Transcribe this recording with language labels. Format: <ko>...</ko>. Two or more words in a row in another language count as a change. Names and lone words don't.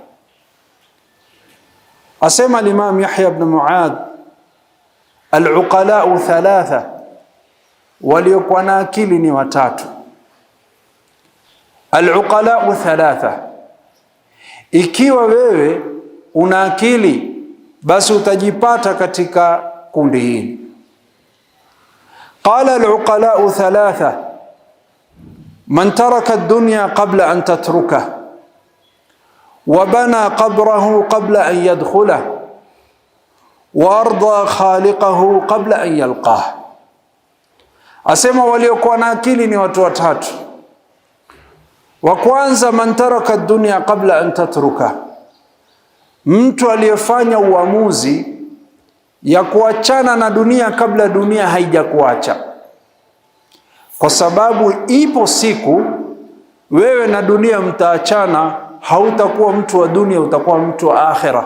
<sw>Asema al-Imam Yahya ibn Muadh,</sw> <ar>العقلاء ثلاثة,</ar> <sw>waliokuwa na akili ni watatu.</sw> <ar>العقلاء ثلاثة,</ar> <sw>ikiwa wewe una akili basi utajipata katika kundi hili.</sw> <ar>قال العقلاء ثلاثة من ترك الدنيا قبل أن تترك وبنى قبره قبل أن يدخله وأرضى خالقه قبل أن يلقاه.</ar> <sw>Asema waliokuwa na akili ni watu watatu. Wa kwanza,</sw> <ar>من ترك الدنيا قبل أن تترك,</ar> <sw>mtu aliyefanya uamuzi ya kuachana na dunia kabla dunia haijakuacha. Kwa sababu ipo siku wewe na dunia mtaachana, hautakuwa mtu wa dunia, utakuwa mtu wa akhira.</sw>